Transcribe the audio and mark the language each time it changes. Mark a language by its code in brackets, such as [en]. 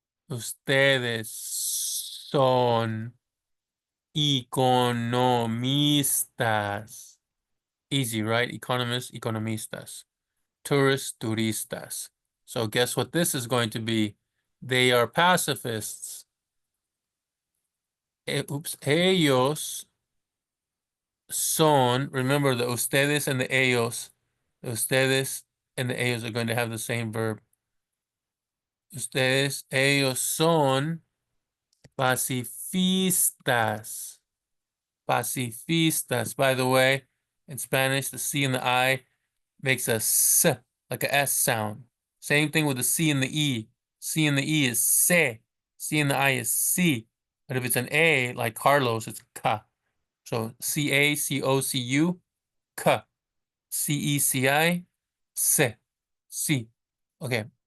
[es] Ustedes son economistas. [en] Easy, right? Economists, economistas. Tourists, turistas. So guess what this is going to be? They are pacifists. [es] Ellos son, [en] remember the ustedes and the ellos. The ustedes and the ellos are going to have the same verb. [es] Ustedes, ellos son pacifistas. Pacifistas. [en] By the way, in Spanish, the C and the I makes a S, like a S sound. Same thing with the C and the E. C and the E is se. C and the I is C. But if it's an A, like Carlos, it's ka. So C-A-C-O-C-U, ka. C-E-C-I, se. C. Okay.